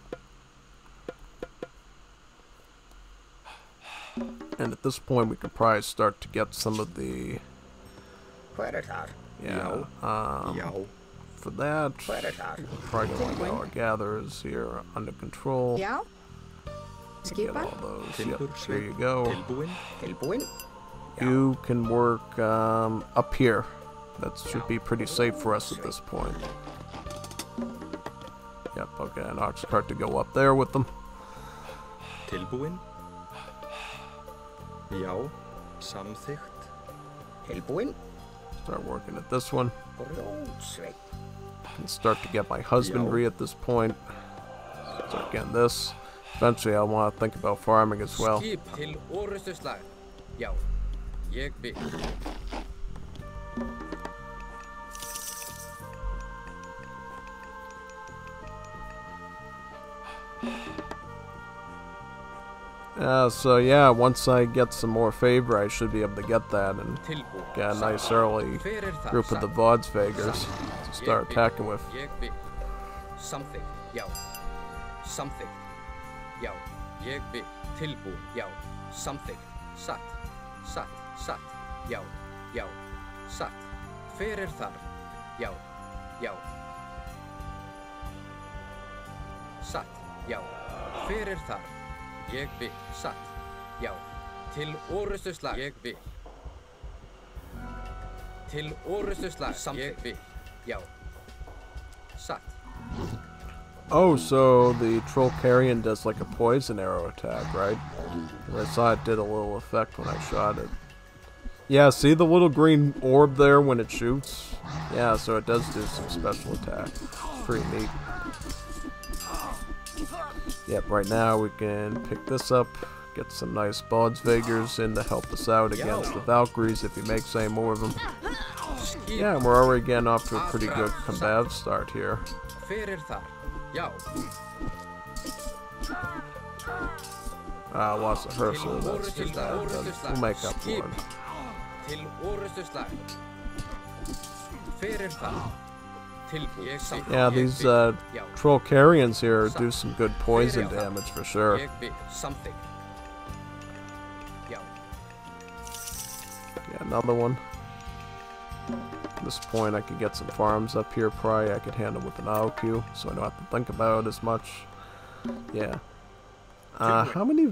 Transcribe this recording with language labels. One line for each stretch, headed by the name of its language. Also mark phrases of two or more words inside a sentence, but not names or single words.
English: And at this point we could probably start to get some of the... Predator. Yeah, Yo. for that, Predator. we're probably going to get our gatherers here under control.
Icelandic: Já.
English: Get
Icelandic: Skipan.
English: all those. Yep, there you go.
Icelandic: Tilbuin.
English: You can work up here. That should be pretty safe for us at this point. Yep, okay, an ox cart to go up there with them.
Icelandic: Tilbúin? Já, samþykkt. Tilbuin.
English: Start working at this one.
Icelandic: Blódsveit.
English: Can start to get my husbandry at this point. Start getting this. Eventually I'll want to think about farming as well.
Icelandic: Skip til orrustuslag. Já, ég vil.
English: So yeah, once I get some more favor, I should be able to get that and
Icelandic: Tilbúin.
English: get a nice early
Icelandic: Hver er það?
English: group of the Vodsvegers to start attacking with.
Icelandic: Ég vil. Samþykkt. Já. Samþykkt. Já, ég vil. Tilbúin. Já. Samþykkt. Satt. Satt. Satt. Já. Já. Satt. Hver er þar? Já. Já. Satt. Já. Hver er þar? Ég vil. Satt. Já. Til orrustuslag. Ég vil. Til orrustuslag. Samþykkt. Ég vil. Já. Satt.
English: Oh, so the Troll Carrion does like a poison arrow attack, right? I saw it did a little effect when I shot it. Yeah, see the little green orb there when it shoots? Yeah, so it does do some special attack. It's pretty neat. Yep, right now we can pick this up, get some nice Vodsvegers in to help us out against the Valkyries if he makes any more of them. Yeah, and we're already getting off to a pretty good combative start here.
Icelandic: Hver er þar? Já.
English: I lost a Herschel, that's too bad, but we'll make up for it.
Icelandic: Til orrustuslag. Hver er þar? Tilbúin. Ég vil.
English: Yeah, these
Icelandic: Já.
English: Troll Carrions here do some good poison damage for sure.
Icelandic: Ég vil. Samþykkt. Já.
English: Yeah, another one. At this point I could get some farms up here, probably I could handle with an IOQ, so I don't have to think about it as much. Yeah. How many...